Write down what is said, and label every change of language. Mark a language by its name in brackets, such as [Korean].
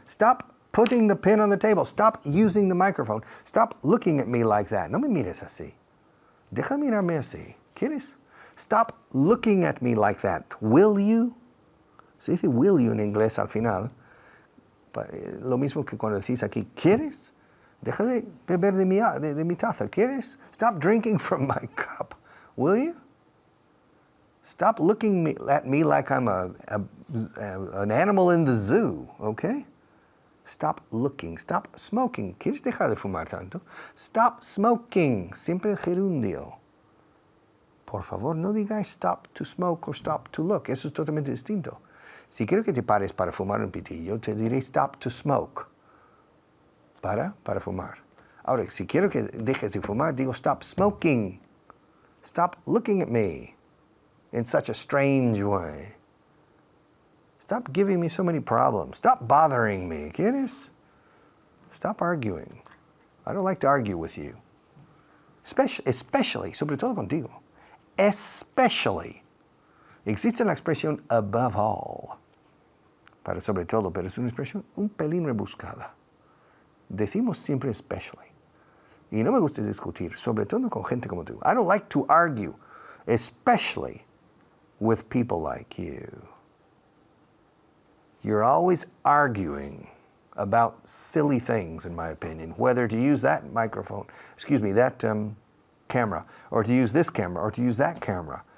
[English] Stop putting the pen on the table. Stop using the microphone. Stop looking at me like that. [Spanish] No me mires así. Deja mirarme así. ¿Quieres? [English] Stop looking at me like that. Will you? [Spanish] Se dice will you en inglés al final. Lo mismo que cuando decís aquí, ¿quieres? Deja de beber de mi taza. ¿Quieres? [English] Stop drinking from my cup. Will you? Stop looking at me like I'm an animal in the zoo, okay? Stop looking. Stop smoking. [Spanish] ¿Quieres dejar de fumar tanto? [English] Stop smoking. [Spanish] Siempre gerundio. Por favor, no digáis [English] stop to smoke or stop to look. [Spanish] Eso es totalmente distinto. Si quiero que te pares para fumar un pitillo, te diré [English] stop to smoke. [Spanish] Para fumar. Ahora, si quiero que dejes de fumar, digo [English] stop smoking. Stop looking at me in such a strange way. Stop giving me so many problems. Stop bothering me. [Spanish] ¿Quieres? [English] Stop arguing. I don't like to argue with you. [Spanish] Especially, sobre todo contigo. Especially. Existe la expresión above all. Para sobre todo, pero es una expresión un pelín rebuscada. Decimos siempre especially. Y no me gusta discutir, sobre todo con gente como tú. [English] I don't like to argue, especially with people like you. You're always arguing about silly things, in my opinion, whether to use that microphone, that camera, or to use this camera, or to use that camera.